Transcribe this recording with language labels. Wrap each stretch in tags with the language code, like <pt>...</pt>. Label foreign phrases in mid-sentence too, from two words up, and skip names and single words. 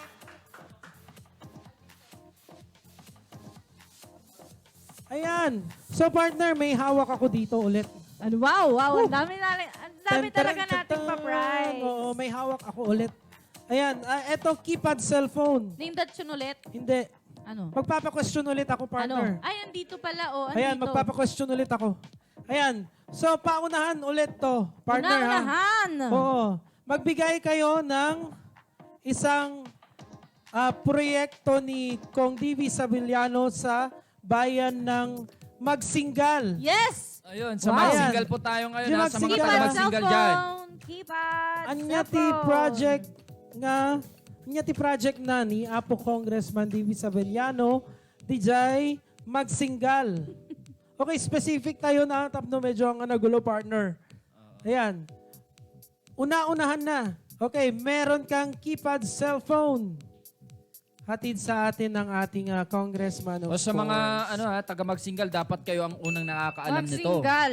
<tl>Ayan. So partner, may hawak ako dito ulit. Ano, wow. Ang dami talaga nating pa-prize. Oo, may hawak ako ulit. Ayan, eto</tl> <en>keypad cellphone. Name that tune ulit.</en> <tl>Hindi. Ano? Magpapa-question ulit ako, partner. Ano? Ay, andito pala. Oh, Ayan, andito. magpapa-question ulit ako. Ayan. So, paunahan ulit to, partner ha. Unahan. Oo. Magbigay kayo ng isang proyekto ni Kong Divi Sabillano sa bayan ng Magsingal.</tl> <en>Yes.</en> <tl>Ayun, sa</tl> <en>Wow.</en> <tl>mga single po tayo ngayon. Yung Ha, sa mga Single. taga mag-single dyan. Keypad.</tl> <ilo>Anya ti cellphone. project nga na ni Apo Congressman Divi Sabillano DJ Magsingal.</ilo> <tl>Okay, specific tayo na tapno medyo ang nagulo, partner. Ayan. Una-unahan na. Okay, meron kang</tl> <en>keypad cellphone.</en> <tl>Hatid sa atin ng ating congressman. O</tl> <en>of</en> <tl>sa mga</tl> <en>course.</en> <tl>taga mag-single, dapat kayo ang unang nakakaalam nito. Magsingal.</tl>